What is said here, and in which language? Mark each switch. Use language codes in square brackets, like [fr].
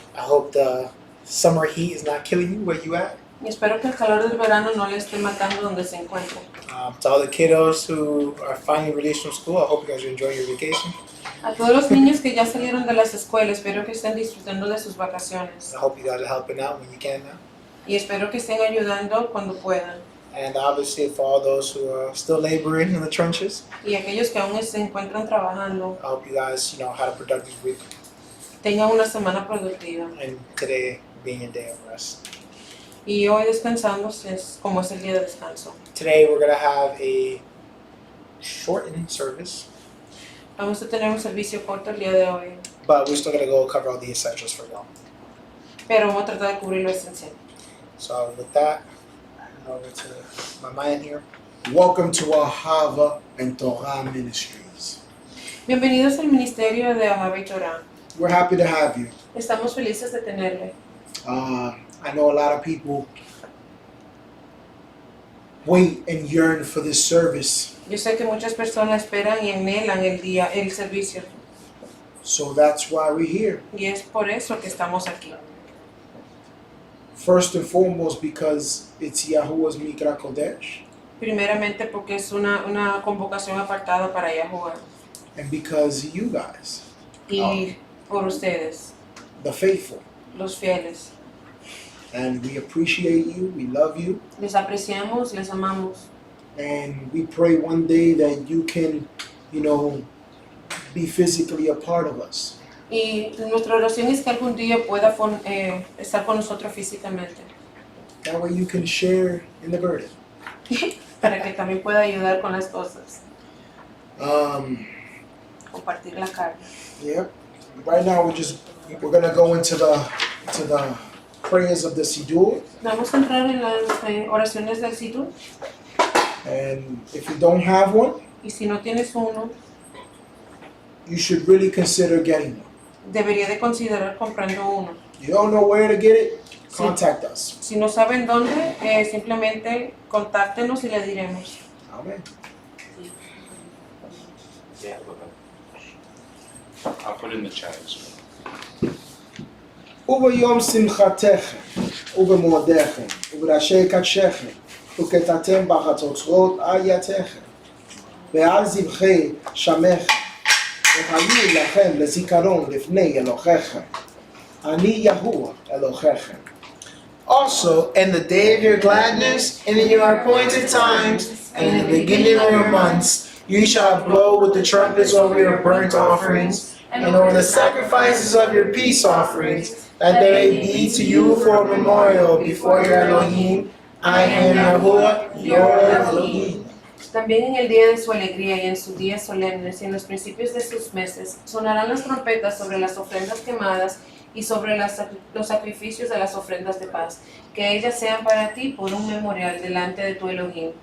[en] I hope the summer heat is not killing you where you at. [es] Y espero que el calor del verano no le esté matando donde se encuentren. [en] To all the kiddos who are finally released from school, I hope you guys are enjoying your vacation. [es] A todos los niños que ya salieron de las escuelas, espero que estén disfrutando de sus vacaciones. [en] I hope you guys are helping out when you can now. [es] Y espero que estén ayudando cuando puedan. [en] And obviously for all those who are still laboring in the trenches, [es] Y aquellos que aún se encuentran trabajando, [en] I hope you guys, had a productive week. [es] tengan una semana productiva. [en] And today being a day of rest. [es] Y hoy descansando es como es el día de descanso. [en] Today we're going to have a shortened service, [es] Vamos a tener un servicio corto el día de hoy, [en] but we're still going to go cover all the essentials for y'all. [es] pero vamos a tratar de cubrir lo esencial. [en] So with that, over to my man here. Welcome to Ahavah and Torah Ministries. [es] Bienvenidos al Ministerio de Ahavah y Torah. [en] We're happy to have you. [es] Estamos felices de tenerle. [en] I know a lot of people wait and yearn for this service. [es] Yo sé que muchas personas esperan y anhelan el servicio. [en] So that's why we're here. [es] Y es por eso que estamos aquí. [en] First and foremost because it's Yahuwah's Mikra Kodesh. [es] Primeramente porque es una convocación apartada para Yahuwah. [en] And because you guys, [es] Y por ustedes, [en] the faithful. [es] los fieles. [en] And we appreciate you, we love you. [es] Les apreciamos, les amamos. [en] And we pray one day that you can, be physically a part of us. [es] Y nuestra oración es que algún día pueda estar con nosotros físicamente. [en] That way you can share in the burden. [es] Para que también pueda ayudar con las cosas. Compartir la carga. [en] Yeah. Right now we're gonna go into the prayers of the Siddur. [es] Vamos a entrar en las oraciones del Siddur. [en] And if you don't have one, [es] Y si no tienes uno, [en] you should really consider getting one. [es] debería de considerar comprando uno. [en] You don't know where to get it? Contact us. [es] Si no saben dónde, simplemente contáctenos y le diremos. [en] Amen. Yeah, Luka. I'll put it in the chat as well. [he] וביום שמחתכם, ובמועדיכם, ובראשי קדשכם, וכתתם בחצוצרות אייתכם, ועל זבחי שמכם, וחיו לכם לזיכרון לפני אלוהיכם. אני יהוה אלוהיכם. [en] Also, in the day of your gladness, and in your appointed times, and in the beginning of your months, you shall blow with the trumpets over your burnt offerings, and over the sacrifices of your peace offerings, that they may be to you for a memorial before your Elohim. I am Yahuwah, your Elohim. [es] También en el día de su alegría y en sus días solemnes y en los principios de sus meses, sonarán las trompetas sobre las ofrendas quemadas y sobre los sacrificios de las ofrendas de paz, que ellas sean para ti por un memorial delante de tu Elohim.